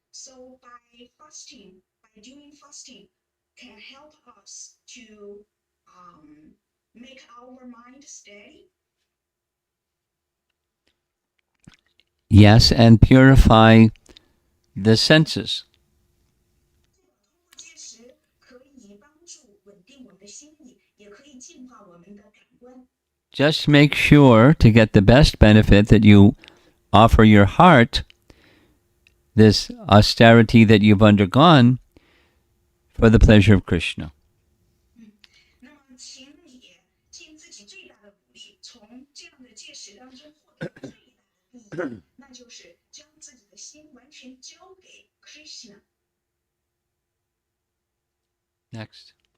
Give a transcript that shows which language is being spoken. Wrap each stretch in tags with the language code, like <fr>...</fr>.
<en>So by doing fasting, can help us to make our mind steady. Yes, and purify the senses.</en> <zh>通过戒时可以帮助稳定我们的心意，也可以净化我们的感官。</zh> <en>Just make sure to get the best benefit that you offer your heart this austerity that you've undergone for the pleasure of Krishna.</en> <zh>那么，请你尽自己最大的努力，从这样的戒时当中获得最大的利益，那就是将自己的心完全交给 Krishna。</zh> <en>Next.</en>